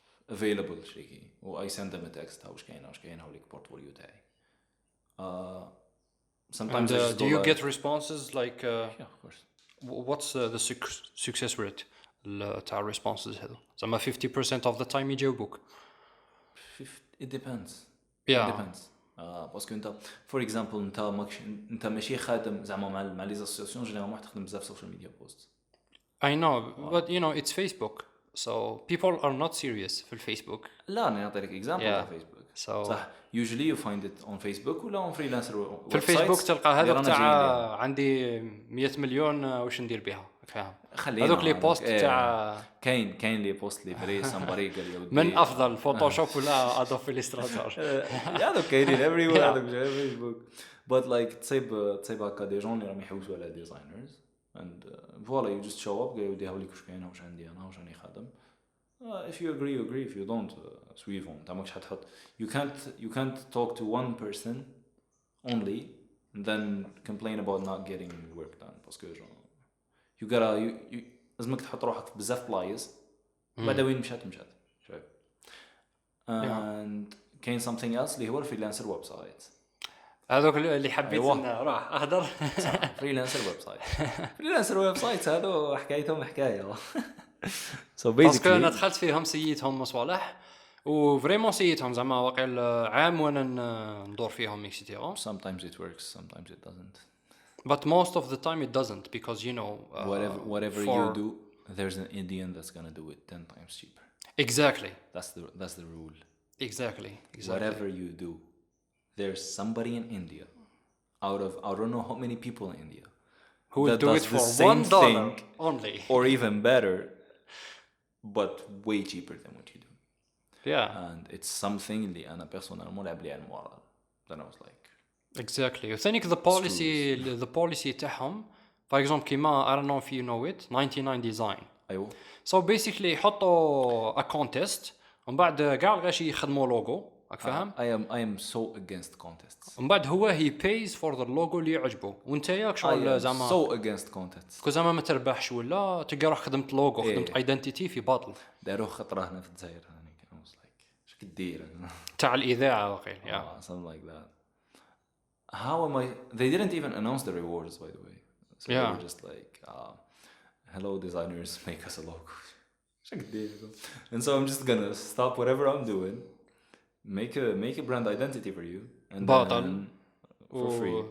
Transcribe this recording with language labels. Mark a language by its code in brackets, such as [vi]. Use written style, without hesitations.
[en] Available شيء. I send them a text [ar] هاوش كاين هاوليك [en] portfolio تاعي. Sometimes do you get responses like yeah, of course. What's the success rate تاع responses هذو؟ زعما 50% of the time يجاوبوك. It depends. Yeah. It depends. [ar] باسكو انت for example انت ماشي خادم زعما مع لي اسوسياسيون جينيرالمون تخدم بزاف سوشيال ميديا بوست. [en] I know, but it's Facebook. So people are not serious في الفيسبوك. [ar] لا أنا أعطيك example على فيسبوك. [en] So صح. Usually you find it on Facebook ولا on freelancer websites. [ar] في الفيسبوك تلقى هذوك تاع عندي 100 مليون واش ندير بها فاهم. هذوك لي بوست تاع كاين لي بوست لي فري سامباري قال لي من افضل فوتوشوب ولا ادوب الستراتور. هذوك كاينين everywhere هذوك في فيسبوك. [en] But like [ar] تصيب هكا دي جون اللي راهم يحوسوا على ديزاينرز [en] and voilà you just show up [ar] قال ودي هاوليك واش كاين واش عندي انا واش راني خادم. [en] If you agree you agree if you don't [ar] سويفهم تا ماكش حتحط [en] you can't talk to one person only and then complain about not getting work done باسكو you gotta [ar] لازمك تحط روحك في بزاف بلايص بعد وين مشات شوف [en] and كاين something else [ar] اللي هو الفريلانسر ويب سايت هذوك اللي حبيت نروح اهدر فريلانسر ويب سايت هذو حكايتهم حكايه so basically انا دخلت فيهم سيتهم مصالح وفريمون سيتهم زعما واقيل عام وانا ندور فيهم اكسيتيرا. [en] Sometimes it works sometimes it doesn't but most of the time it doesn't because you know whatever you do there's an Indian that's gonna do it 10 times cheaper. Exactly. That's the rule. Exactly. Whatever you do there's somebody in India out of I don't know how many people in India who will do it for $1 only or even better but way cheaper than what you do. Yeah. And it's something [ar] اللي أنا personnellement لعب لي على المورال. [en] Then I was like exactly. وثانيك the policy تاعهم for example كيما I don't know if you know it 99 design. [ar] أيوه. So basically يحطوا a contest ومن بعد كاع الغاشي يخدموا لوجو راك فاهم. [en] I am so against contests. [ar] ومن بعد هو [en] he pays for the logo [ar] اللي يعجبه وانت ياك شغل زعما [en] so against contests. [ar] كو زعما ما تربحش ولا تلقى روح خدمت لوجو خدمت ايدنتيتي في باطل. داروا خطره هنا في الجزائر هذيك [en] I was like [ar] اش كدير تاع الاذاعه واقيل [en] something like that. How am I they didn't even announce the rewards by the way. So they were just like hello designers make us a logo. [ar] اش كدير [en] and so I'm just gonna stop whatever I'm doing make a brand identity for you and then for free.